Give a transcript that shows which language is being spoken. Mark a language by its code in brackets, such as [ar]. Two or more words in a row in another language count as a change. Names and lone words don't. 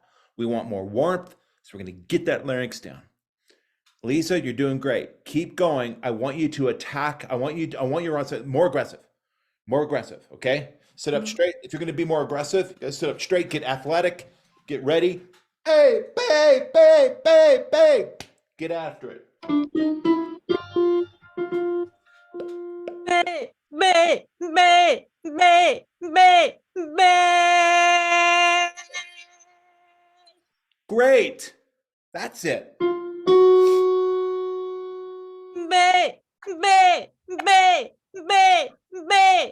[en] We want more warmth. So we're going to get that larynx down. Lisa, you're doing great. Keep going. I want you to attack. I want your onset more aggressive. More aggressive, okay? Sit up straight. If you're going to be more aggressive, you gotta sit up straight, get athletic, get ready. Hey, babe, babe, babe, babe. Get after it. Babe. Babe. Babe. Babe. Babe. Babe. Great. That's it. Babe. Babe. Babe. Babe. Babe.